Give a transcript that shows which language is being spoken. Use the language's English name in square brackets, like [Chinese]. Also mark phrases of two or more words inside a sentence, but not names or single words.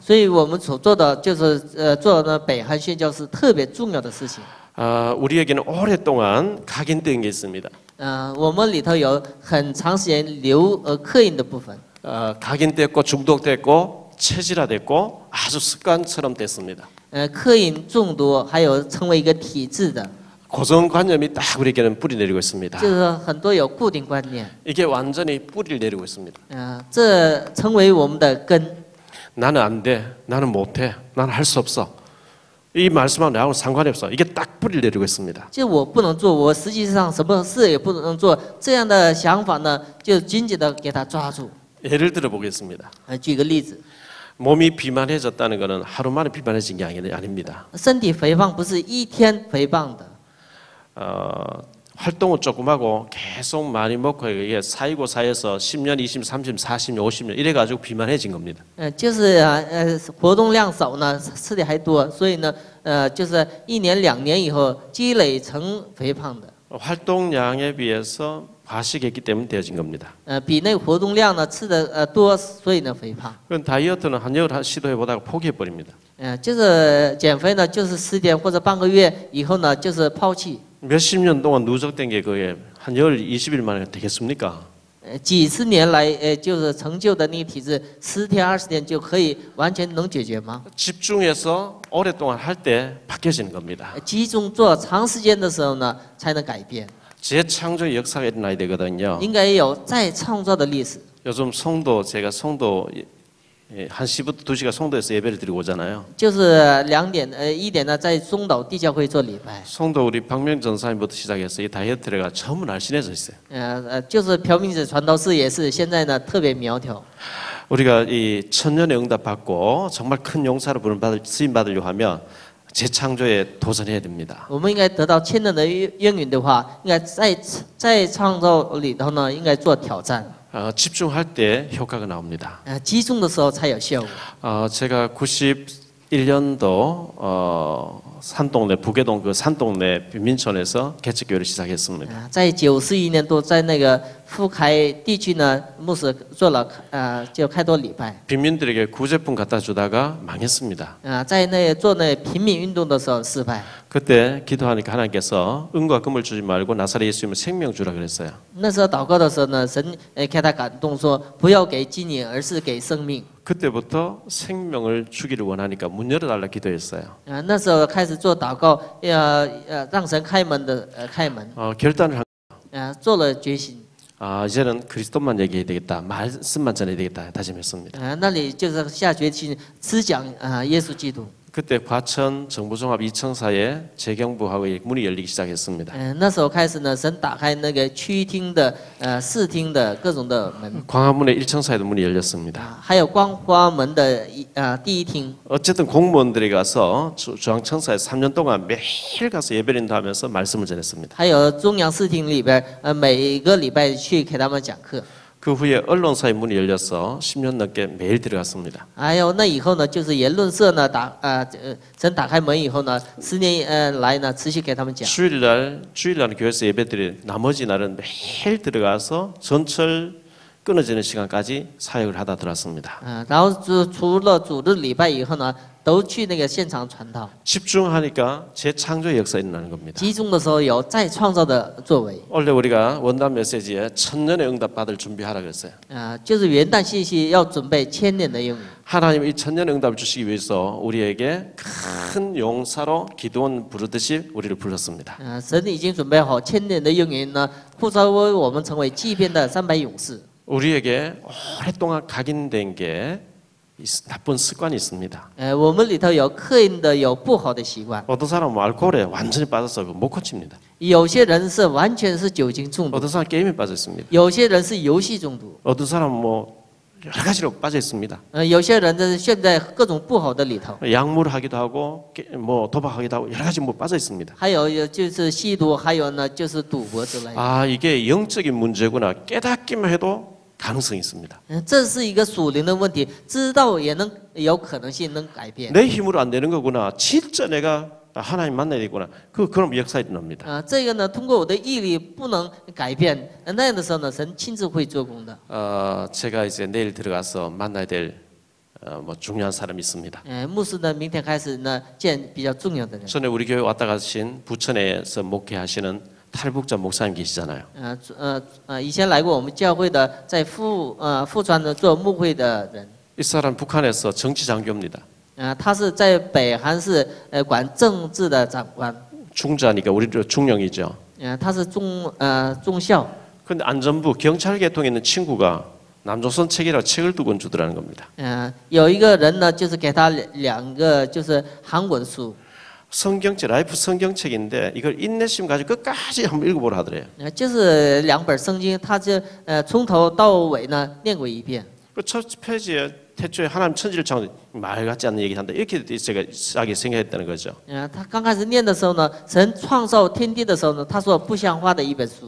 [Chinese] 所以我们所做的就是做呢北韩宣教是特别重要的事情。 [Korean] 우리에게는 오랫동안 각인된 게 있습니다. [Chinese] 我们里头有很长时间刻印的部分。 [Korean] 각인됐고 중독됐고 체질화됐고 아주 습관처럼 됐습니다. [Chinese] 刻印中毒，还有成为一个体制的， [Korean] 고정관념이 딱 우리에게는 뿌리 내리고 있습니다. [Chinese] 就是很多有固定观念。 [Korean] 이게 완전히 뿌리를 내리고 있습니다. [Chinese] 这成为我们的根。 [Korean] 나는 안 돼, 나는 못해, 나는 할 수 없어. 이 말씀하고 나하고 상관이 없어. 이게 딱 뿌리를 내리고 있습니다. [Chinese] 就我不能做，我实际上什么事也不能做，这样的想法呢，就紧紧的给他抓住。 [Korean] 예를 들어 보겠습니다. [Chinese] 举个例子， [Korean] 몸이 비만해졌다는 것은 하루 만에 비만해진 게 아닙니다. [Chinese] 身体肥胖不是一天肥胖的， [Korean] 활동은 조금 하고 계속 많이 먹고 이게 사이고 사이에서 10년, 20년, 30년, 40년, 50년 이래 가지고 비만해진 겁니다. [Chinese] 就是活动量少呢，吃的还多，所以呢，就是1年2年以后积累成肥胖的。 [Korean] 활동량에 비해서 과식했기 때문에 되어진 겁니다. [Chinese] 比那个活动量呢吃的多，所以呢肥胖。 [Korean] 그건 다이어트는 한여울 시도해 보다가 포기해 버립니다. [Chinese] 就是减肥呢，就是10天或者半个月以后呢，就是抛弃。 [Korean] 몇십 년 동안 누적된 게 그게 한 열 20일 만에 되겠습니까? [Chinese] 几十年来，就是成就的那个体质，10天20天就可以完全能解决吗？ [Korean] 집중해서 오랫동안 할 때 바뀌어지는 겁니다. [Chinese] 集中做长时间的时候呢，才能改变。 [Korean] 재창조의 역사가 일어나야 되거든요. [Chinese] 应该有再创造的历史。 [Korean] 요즘 제가 송도 1시부터 2시가 송도에서 예배를 드리고 오잖아요. [Chinese] 就是1点呢，在中岛地教会做礼拜。 [Korean] 송도 우리 박명 전사님부터 시작해서 이 다이어트가 전부 날씬해져 있어요. [Chinese] 就是朴明子传道士也是现在呢特别苗条。 [Korean] 우리가 이 천년의 응답 받고 정말 큰 용사로 쓰임 받으려고 하면 재창조에 도전해야 됩니다. [Chinese] 我们应该得到千人的应允的话，应该在创造里头呢，应该做挑战。 [Korean] 집중할 때 효과가 나옵니다. [Chinese] 集中的时候才有效果。 [Korean] 제가 91년도 산동네 부계동 그 산동네 빈민촌에서 개척교회를 시작했습니다. [Chinese] 在91年多，在那个富凯地区呢，牧师做了就开多礼拜。 [Korean] 빈민들에게 구제품 갖다 주다가 망했습니다. [Chinese] 在那做那平民运动的时候失败。 [Korean] 그때 기도하니까 하나님께서 은과 금을 주지 말고 나사렛 예수님은 생명 주라 그랬어요. [Chinese] 那时候祷告的时候呢，神给他感动说，不要给金银，而是给生命。 [Korean] 그때부터 생명을 주기를 원하니까 문 열어달라 기도했어요. [Chinese] 那时候开始做祷告，让神开门的开门。 [Korean] 결단을 [Chinese] 做了决心。 [Korean] 이제는 그리스도만 얘기해야 되겠다. 말씀만 전해야 되겠다. 다짐했습니다. [Chinese] 那里就是下决心只讲耶稣基督。 [Korean] 그때 과천 정부종합 2청사에 재경부학의 문이 열리기 시작했습니다. [Chinese] 那时候开始呢，神打开那个区厅的、市厅的各种的门， [Korean] 광화문의 1청사에도 문이 열렸습니다. [Chinese] 还有光花门的第一厅。 [Korean] 어쨌든 공무원들이 가서 중앙청사에 3년 동안 매일 가서 예배린다 하면서 말씀을 전했습니다. [Chinese] 还有中央视厅里边，每一个礼拜去给他们讲课。 [Korean] 그 후에 언론사의 문이 열려서 10년 넘게 매일 들어갔습니다. [Chinese] 还有那以后呢，就是言论社呢神打开门以后呢，10年来呢持续给他们讲。 [Korean] 주일날 교회에서 예배드린 나머지 날은 매일 들어가서 전철 끊어지는 시간까지 사역을 하다 들어왔습니다. [Chinese] 然后除了主日礼拜以后呢，都去那个现场传道。 [Korean] 집중하니까 재창조의 역사가 일어나는 겁니다. [Chinese] 集中的时候有再创造的作为。 [Korean] 원래 우리가 원단 메시지에 천년의 응답 받을 준비하라 그랬어요. [Chinese] 就是元旦信息要准备1000年的应允。 [Korean] 하나님 이 천년의 응답을 주시기 위해서 우리에게 큰 용사로 기도원 부르듯이 우리를 불렀습니다. [Chinese] 神已经准备好1000年的应允呢，呼召我们成为祭奠的300勇士。 [Korean] 우리에게 오랫동안 각인된 게 나쁜 습관이 있습니다. [Chinese] 我们里头有刻印的有不好的习惯。 [Korean] 어떤 사람은 알코올에 완전히 빠져서 못 고칩니다. [Chinese] 有些人是完全是酒精中毒， [Korean] 어떤 사람은 게임에 빠져 있습니다. [Chinese] 有些人是游戏中毒， [Korean] 어떤 사람은 뭐 여러 가지로 빠져 있습니다. [Chinese] 有些人呢陷在各种不好的里头， [Korean] 약물하기도 하고 뭐 도박하기도 하고 여러 가지 뭐 빠져 있습니다. [Chinese] 还有就是吸毒，还有呢就是赌博之类的。 [Korean] 아 이게 영적인 문제구나 깨닫기만 해도 가능성이 있습니다. [Chinese] 这是一个属灵的问题，知道也能有可能性能改变。 [Korean] 내 힘으로 안 되는 거구나. 진짜 내가 하나님 만나야 되구나. 그럼 역사 일어납니다. [Chinese] 这个呢，通过我的毅力不能改变，那样的时候呢，神亲自会做工的。 [Korean] 제가 이제 내일 들어가서 만나야 될 뭐 중요한 사람이 있습니다. [Chinese] 牧师呢，明天开始呢见比较重要的人。 [Korean] 전에 우리 교회 왔다 가신 부천에서 목회하시는 탈북자 목사님 계시잖아요. [Chinese] 以前来过我们教会的，在富川呢做牧会的人。 [Korean] 이 사람 북한에서 정치 장교입니다. [Chinese] 他是在北韩是管政治的长官。 [Korean] 중자니까 우리도 중령이죠. [Chinese] 他是中校。 [Korean] 그런데 안전부 경찰 계통에 있는 친구가 남조선 책이라고 책을 두 권 주더라는 겁니다. [Chinese] 有一个人呢，就是给他2个就是韩文书。 [Korean] 성경책 라이프 성경책인데 이걸 인내심 가지고 끝까지 한번 읽어보라 하더래요. [Chinese] 就是2本圣经，他就从头到尾呢念过一遍。 [Korean] 그 첫 페이지에 태초에 하나님 천지를 창조 말 같지 않는 얘기한다 이렇게 제가 싸게 생각했다는 거죠. [Chinese] 他刚开始念的时候呢，神创造天地的时候呢，他说不像话的一本书。